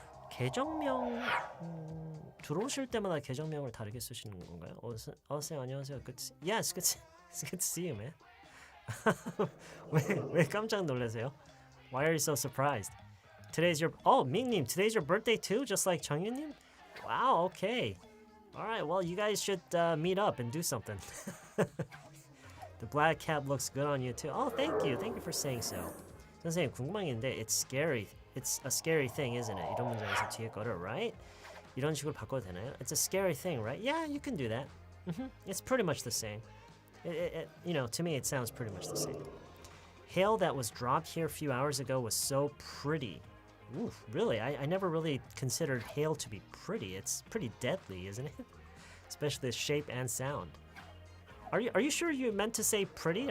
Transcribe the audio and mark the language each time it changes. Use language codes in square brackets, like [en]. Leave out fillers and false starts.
[ko] 계정명 들어오실 때마다 계정명을 다르게 쓰시는 건가요? 어서요, 안녕하세요. [en] Yes, it's good to see you, man. [ko] 왜 깜짝 놀라세요? [en] Why are you so surprised? 밍님, today's your birthday too, just like 정윤님? Wow, okay. All right, well, you guys should meet up and do something. The black cap looks good on you too. Oh, thank you for saying so. [ko] 선생님, 궁금한 게 있는데, [en] it's a scary thing, isn't it? [ko] 이런 문장에서 뒤에 거를, right? 이런 식으로 바꿔도 되나요? [en] It's a scary thing, right? Yeah, you can do that. It's pretty much the same. To me, it sounds pretty much the same. Hail that was dropped here a few hours ago was so pretty. Ooh, really? I never really considered hail to be pretty. It's pretty deadly, isn't it? Especially the shape and sound. Are you sure you meant to say pretty?